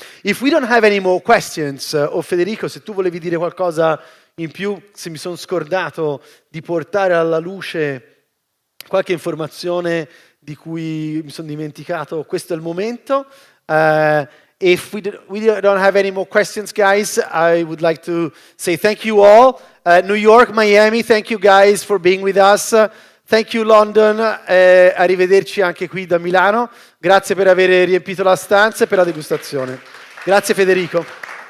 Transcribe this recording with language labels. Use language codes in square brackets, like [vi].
[en] If we don't have any more questions, [it] o Federico, se tu volevi dire qualcosa in più, se mi sono scordato di portare alla luce qualche informazione di cui mi sono dimenticato, questo è il momento. [en] If we don't have any more questions, guys, I would like to say thank you all. New York, Miami, thank you guys for being with us. Thank you London, [it] arrivederci anche qui da Milano. Grazie per aver riempito la stanza e per la degustazione. Grazie Federico.